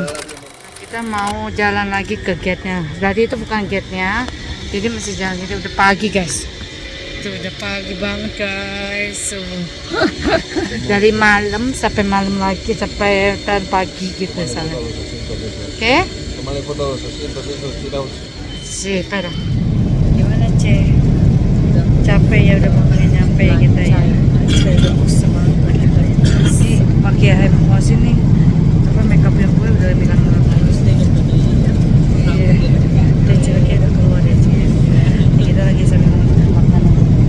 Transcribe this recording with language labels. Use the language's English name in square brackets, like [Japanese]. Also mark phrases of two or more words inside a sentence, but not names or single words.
[Indonesian] Kita mau jalan lagi ke gate-nya. Tadi itu bukan gate-nya, jadi masih jalan. Jadi udah pagi guys. Tuh udah pagi banget guys. So, dari malam sampai malam lagi sampai pagi gitu sana. Oke? [Spanish] Tomale foto los asientos esos tirados. Sí, pero [Indonesian] gimana Cek? Capek ya udah mau nyampe kita ya. Udah bosan banget kita ya. Si pakai emosi nih. Apa makeup yang gue udah bilang terus deh. Iya. Dan celaknya udah keluar ya Cek. Kita lagi sambil makan guys.